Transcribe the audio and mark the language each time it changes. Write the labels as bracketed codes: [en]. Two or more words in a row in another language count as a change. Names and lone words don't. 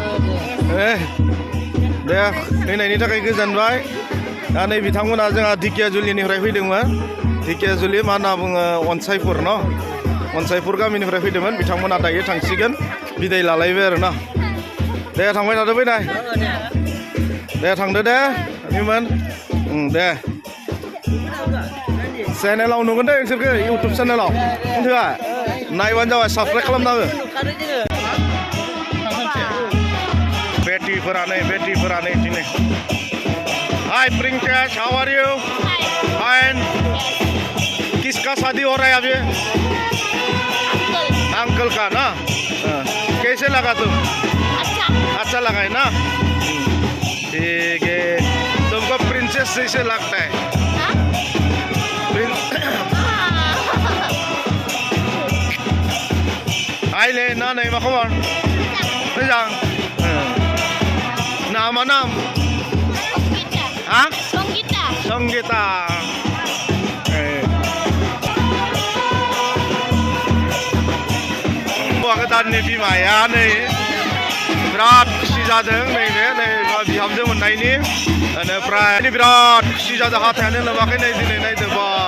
[brx] दे फैनायनि थाखाय गोजोनबाय दा नै बिथांमोना जोंहा धिकियाजुलिनिफ्राय फैदोंमोन धिकियाजुलि मा होनना बुङो अनसायपुर न अनसायपुर गामिनिफ्राय फैदोंमोन बिथांमोना दायो थांसिगोन बिदाय लालायबाय आरो ना दे थांबाय थादो फैनाय दे थांदो दे निमोन दे चेनेलाव नुगोन दे नोंसोरखौ इउटुब चेनेलाव मिथिबाय नायबानो जाबाय साबसक्राइब खालामनाङो बेटिफोरा नै दिनै हाय [hi] प्रिंकेश [en] how are you fine [hi] किसका शादी हो रहा है अभी अंकल का ना कैसे लगा तुम अच्छा लगा है ना ठीक है तुमको प्रिंसेस जैसे लगता है [brx] आइले ना नै मा खबर मोजां नामा नाम हा संगीता हौवा गोदाननि बिमाया नै बिराद खुसि जादों नैबे नै बिहामजो मोननायनि बेनिफ्राय बिराद खुसि जादों हाथायानो लोमाखै नै दिनै नायदो बा